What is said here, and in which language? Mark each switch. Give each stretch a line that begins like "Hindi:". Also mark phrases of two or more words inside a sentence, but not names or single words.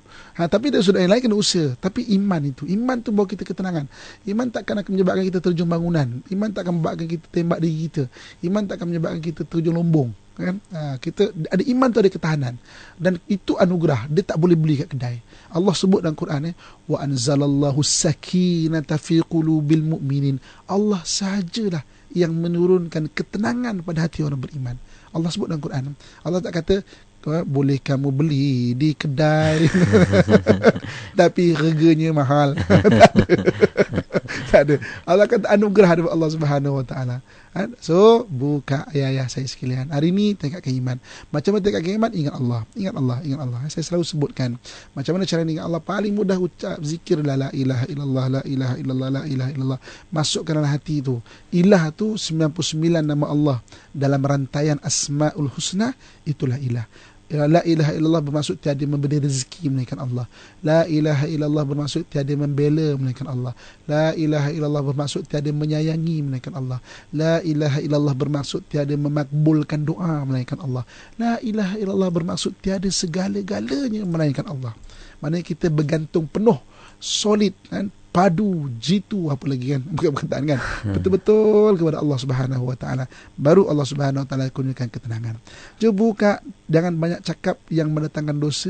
Malay: Tapi dari sudut yang lain kena usaha. Tapi iman itu, iman tu bawa kita ketenangan. Iman takkan akan menyebabkan kita terjun bangunan. Iman takkan menyebabkan kita tembak diri kita. Iman takkan menyebabkan kita terjun lombong. Kan? Kita ada iman tu, ada ketahanan. Dan itu anugerah. Dia tak boleh beli kat kedai. Allah sebut dalam Quran,
Arabic: وأنزل الله سكينة في قلوب المؤمنين.
Malay: Allah sahajalah yang menurunkan ketenangan pada hati orang beriman. Allah sebut dalam Quran. Allah tak kata boleh kamu beli di kedai tapi harganya mahal. Tak ada. Allah kata anugerah daripada Allah
Arabic: سبحانه وتعالى.
Malay: So buka ayah saya sekalian, hari ni tingkatkan iman. Macam mana tingkatkan iman? Ingat Allah. Saya selalu sebutkan macam mana cara ingat Allah. Paling mudah ucap zikir
Arabic: لا إله إلا الله, لا إله إلا الله, لا إله إلا الله.
Malay: Masukkan dalam hati tu. Ilah tu 99 nama Allah dalam rantaian
Arabic: أسماء الحسنى,
Malay: itulah ilah.
Arabic: لا إله إلا الله
Malay: bermaksud tiada memberi rezeki melainkan Allah.
Arabic: لا إله إلا الله
Malay: bermaksud tiada membela melainkan Allah.
Arabic: لا إله إلا الله
Malay: bermaksud tiada menyayangi melainkan Allah.
Arabic: لا إله إلا الله
Malay: bermaksud tiada memakbulkan doa melainkan Allah.
Arabic: لا إله إلا الله
Malay: bermaksud tiada segala-galanya melainkan Allah. Maknanya kita bergantung penuh, solid kan, padu, jitu, apa lagi kan, bukan perkataan kan, betul-betul kepada Allah
Arabic: سبحانه وتعالى.
Malay: Baru Allah
Arabic: سبحانه وتعالى
Malay: kurniakan ketenangan. Cuba buka, jangan banyak cakap yang mendatangkan dosa.